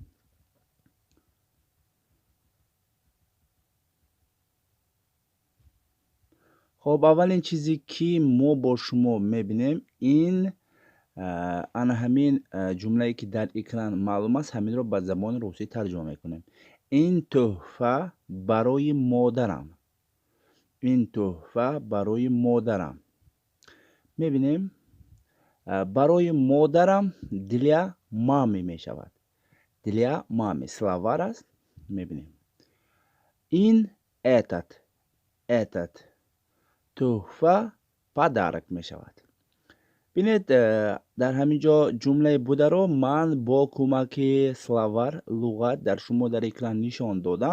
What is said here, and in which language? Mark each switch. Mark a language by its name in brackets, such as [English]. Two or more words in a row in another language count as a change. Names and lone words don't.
[Tajik] хоб, аввалин чизе ки мо бо шумо мебинем, ин ана ҳамин ҷумлае ки дар экран маълум аст, ҳаминро ба забони русӣ тарҷума мекунем. Ин тӯҳфа барои модарам. Ин тӯҳфа барои модарам. мебинем, барои модарам [Russian] для мамы [Tajik] мешавад. [Russian] Для мамы [Tajik] словар аст. мебинем. Ин этот тӯҳфа падарок мешавад. бинед, дар ҳамин ҷо ҷумлаи бударо ман бо кӯмаки словар, луғат дар шумо дар экран нишон додам.